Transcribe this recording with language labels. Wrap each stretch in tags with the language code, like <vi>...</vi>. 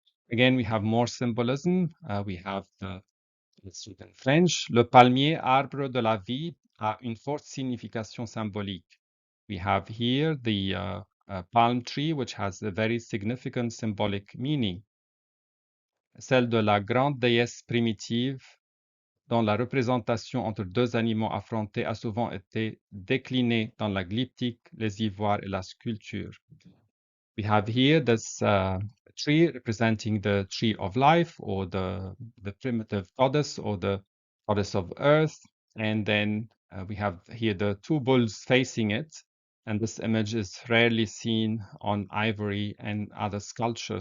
<en>Again, we have more symbolism. We have let's read in French.</en> <fr>Le palmier, arbre de la vie, a une forte signification symbolique.</fr> <en>We have here the palm tree, which has a very significant symbolic meaning.</en> <fr>Celle de la grande déesse primitive, dont la représentation entre deux animaux affrontés a souvent été déclinée dans la glyptique, les ivoires et la sculpture.</fr> <en>We have here this tree representing the tree of life, or the primitive goddess, or the goddess of earth. And then we have here the two bulls facing it. And this image is rarely seen on ivory and other sculpture.</en>